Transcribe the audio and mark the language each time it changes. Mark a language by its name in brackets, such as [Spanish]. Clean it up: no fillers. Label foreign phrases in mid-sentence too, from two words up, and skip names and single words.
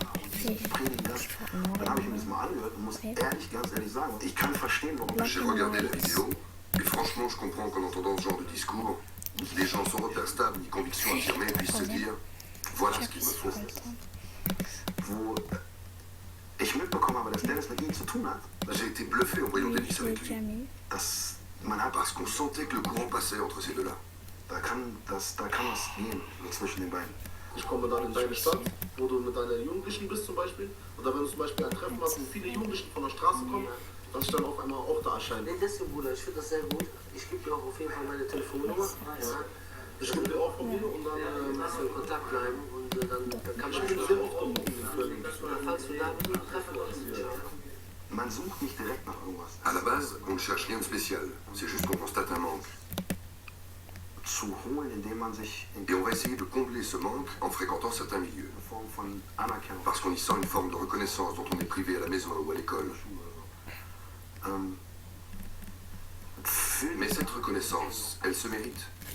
[French] J'ai regardé la vidéo, et franchement, je comprends qu'en entendant ce genre de discours, les gens sans repères stables ni convictions affirmées puissent se dire « Voilà ce qu'il me faut ». J'ai été bluffé en voyant Dennis avec lui. Parce qu'on sentait que le courant passait entre ces deux-là. [German] Ich komme dann in deine Stadt, wo du mit deinen Jugendlichen bist zum Beispiel. Oder wenn du zum Beispiel ein Treffen hast, wo viele Jugendliche von der Straße kommen, dass ich dann auf einmal auch da erscheine. Nee, deswegen, Bruder, ich finde das sehr gut. Ich gebe dir auch auf jeden Fall meine Telefonnummer. Ja. Ich gebe dir auch von mir und dann müssen wir in Kontakt bleiben. Und dann kann ich ich bin sehr oft auf Köln. Dann falls du da bist, dann treffen wir uns. Man sucht nicht direkt nach irgendwas. [French] À la base, on ne cherche rien de spécial. C'est juste qu'on constate un manque. Et on va essayer de combler ce manque en fréquentant certains milieux. Parce qu'on y sent une forme de reconnaissance dont on est privé à la maison ou à l'école. Mais cette reconnaissance, elle se mérite.